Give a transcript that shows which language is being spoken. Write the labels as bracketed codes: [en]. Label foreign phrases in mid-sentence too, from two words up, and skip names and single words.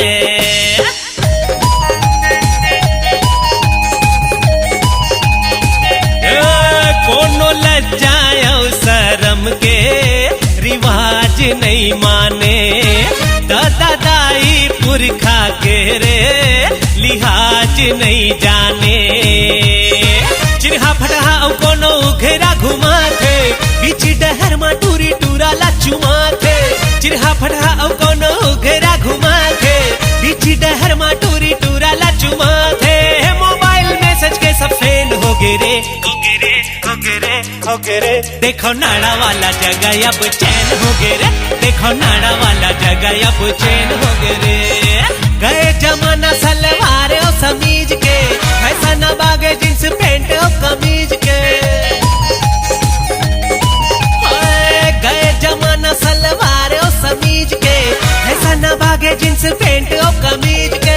[hne] कोनो लज्जा शर्म के रिवाज नहीं माने, दादा दाई पुरखा के रे लिहाज नहीं जाने। चिरहा फटहा औ कोनो घेरा घुमा थे, बीच डहर मा टूरी टूरा ला चुमा थे। चिरहा फटहा औ कोनो घेरा घुमा थे, बीच डहर मा टूरी टूरा ला चुमा थे। [en] mobile message [hne] के सब फेल हो गे रे, हो गे रे। देखो नाड़ा वाला जगह अब चैन हो गे रे, देखो नाड़ा वाला जगह अब चैन हो गे रे। गए जमाना सलवार और समीज के, ऐसा न बागे [en] jeans pant [hne] और कमीज के। गए जमाना सलवार और समीज के, ऐसा न बागे [en] jeans pant [hne] और कमीज के।